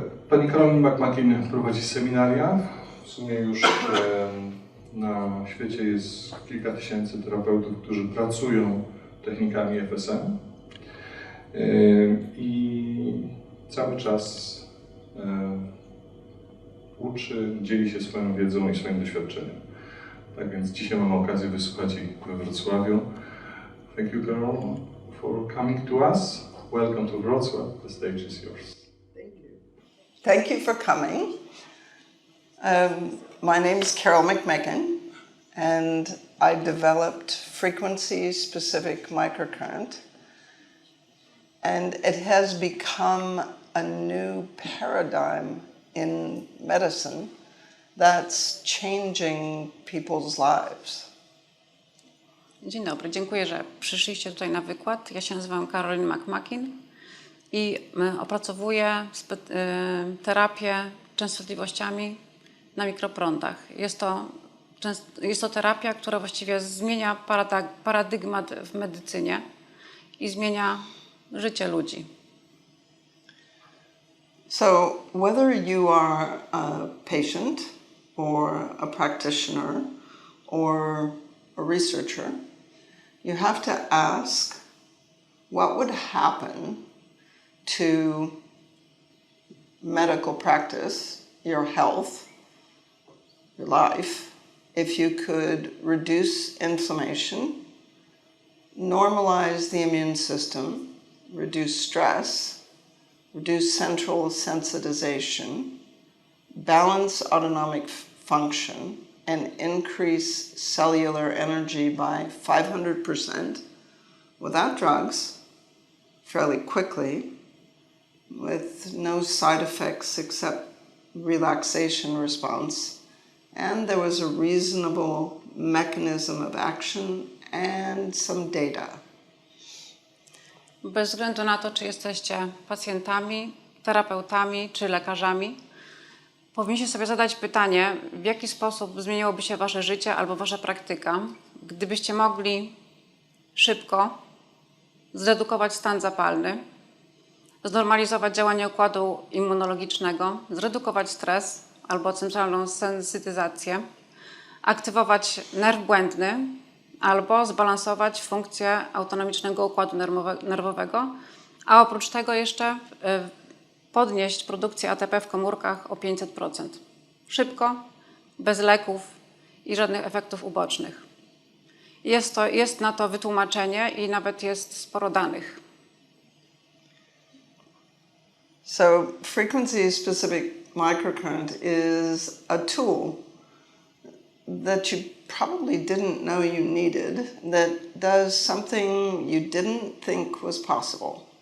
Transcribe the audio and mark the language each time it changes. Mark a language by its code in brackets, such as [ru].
[pl] Pani Carolyn McMakin prowadzi seminaria. W sumie już na świecie jest kilka tysięcy terapeutów, którzy pracują technikami FSM i cały czas uczy, dzieli się swoją wiedzą i swoim doświadczeniem. Tak więc dzisiaj mamy okazję wysłuchać jej we Wrocławiu. [en] Thank you, Carol, for coming to us. Welcome to Wrocław. The stage is yours. Thank you for coming. My name is Carol McMakin, and I developed frequency-specific microcurrent, and it has become a new paradigm in medicine that's changing people's lives. [pl] Dzień dobry, dziękuję, że przyszliście tutaj na wykład. Ja się nazywam Carolyn McMakin i opracowuję terapię częstotliwościami na mikroprądach. Jest to jest to terapia, która właściwie zmienia paradygmat w medycynie i zmienia życie ludzi. [en] So whether you are a patient or a practitioner or a researcher, you have to ask what would happen to medical practice, your health, your life, if you could reduce inflammation, normalize the immune system, reduce stress, reduce central sensitization, balance autonomic function, and increase cellular energy by 500% without drugs, fairly quickly, with no side effects except relaxation response, and there was a reasonable mechanism of action and some data. [pl] Bez względu na to, czy jesteście pacjentami, terapeutami czy lekarzami, powinniście sobie zadać pytanie, w jaki sposób zmieniłoby się wasze życie albo wasza praktyka, gdybyście mogli szybko zredukować stan zapalny, znormalizować działanie układu immunologicznego, zredukować stres albo centralną sensytyzację, aktywować nerw błędny albo zbalansować funkcję autonomicznego układu nerwowego, a oprócz tego jeszcze podnieść produkcję ATP w komórkach o 500%. Szybko, bez leków i żadnych efektów ubocznych. Jest na to wytłumaczenie i nawet jest sporo danych. [en] So frequency-specific microcurrent is a tool that you probably didn't know you needed that does something you didn't think was possible.